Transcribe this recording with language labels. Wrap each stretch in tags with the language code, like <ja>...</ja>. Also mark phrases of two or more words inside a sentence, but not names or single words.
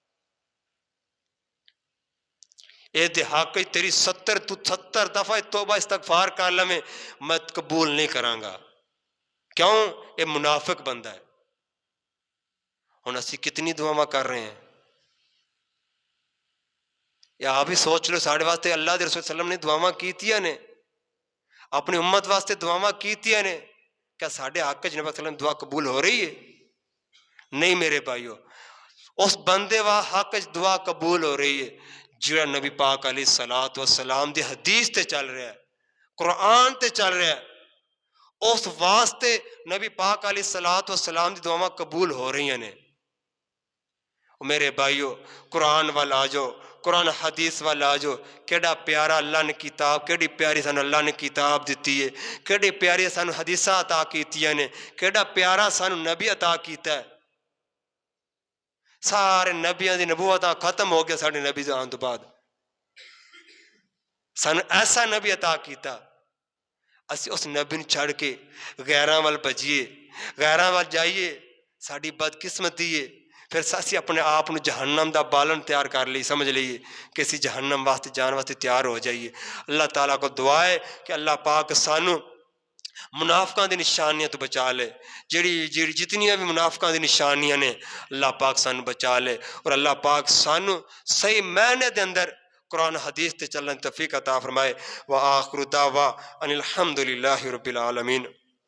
<pa>اے دے حق تیری 70 دفعہ توبہ استغفار کر لمیں میں قبول نہیں کراں گا. کیوں؟ اے منافق بندہ ہے. ہن اسی کتنی دعاواں کر رہے ہیں, یا آپ ہی سوچ لو. ساڑھے واسطے اللہ دے رسول</pa> <ar>صلی اللہ علیہ وسلم</ar> <pa>نے دعاواں کیتیاں نے, اپنی امت واسطے دعاواں کیتیاں نے. کیا ساڑھے حق چ نبی</pa> <ar>صلی اللہ علیہ وسلم</ar> <pa>دعا قبول ہو رہی ہے؟ نہیں میرے بھائیو. اس بندے وا حق چ دعا قبول ہو رہی ہے جڑا نبی پاک</pa> <ar>علیہ الصلوۃ والسلام</ar> <pa>دی حدیث تے چل رہا ہے, قرآن تے چل رہا ہے. اس واسطے نبی پاک</pa> <ar>علیہ الصلوۃ والسلام</ar> <pa>دی دعاواں قبول ہو رہی ہیں. میرے بھائیو قرآن وال آ جاؤ, قرآن حدیث وال آ جاؤ. کیڑا پیارا اللہ نے کتاب, کیڑی پیاری سانو اللہ نے کتاب دیتی ہے, کیڑی پیاری سانو حدیثاں عطا کیتیاں نے, کیڑا پیارا سانو نبی عطا کیتا ہے. سارے نبیاں دی نبوتاں ختم ہو گیا ساڈے نبی دے آن تو بعد. سانو ایسا نبی عطا کیتا, اسی اس نبی نو چھڑ کے غیراں وال بھجیے, غیراں وال جائیے. ساڈی بدقسمتی ہے پھر اسی اپنے آپ کو جہنم دا بالن تیار کر لی, سمجھ لئیے کہ اسی جہنم واسطے جان واسطے تیار ہو جائیے. اللہ تعالیٰ کو دعا ہے کہ اللہ پاک سانو منافقاں دی نشانیاں تو بچا لے. جتنی بھی منافقاں دی نشانیاں نے اللہ پاک سانو بچا لے, اور اللہ پاک سانو صحیح معنی دے اندر قرآن حدیث تے چلن توفیق عطا فرمائے.</pa> <ar>وآخر دعوا ان الحمد للہ رب العالمین.</ar>